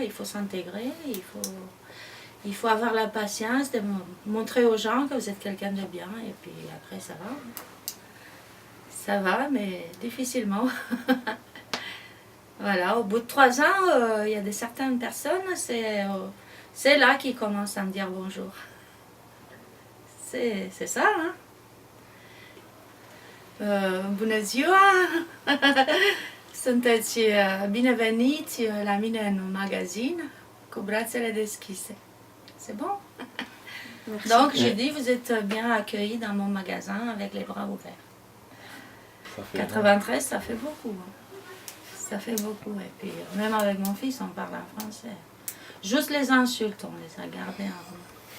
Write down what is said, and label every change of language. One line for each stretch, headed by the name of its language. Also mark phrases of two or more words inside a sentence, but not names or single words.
French: Il faut s'intégrer, il faut avoir la patience de montrer aux gens que vous êtes quelqu'un de bien et puis après ça va. Ça va, mais difficilement. Voilà, au bout de 3 ans, il y a certaines personnes, c'est là qu'ils commencent à me dire bonjour. C'est ça, hein.
Romanian: Bună ziua! Sunteți bineveniți la mine în magazin cu brațele deschise.
French: C'est bon? Merci. Donc, je dis, vous êtes bien accueillis dans mon magasin avec les bras ouverts. 93, ça fait beaucoup. Hein. Ça fait beaucoup. Et puis, même avec mon fils, on parle en français. Juste les insultes, on les a gardées en haut.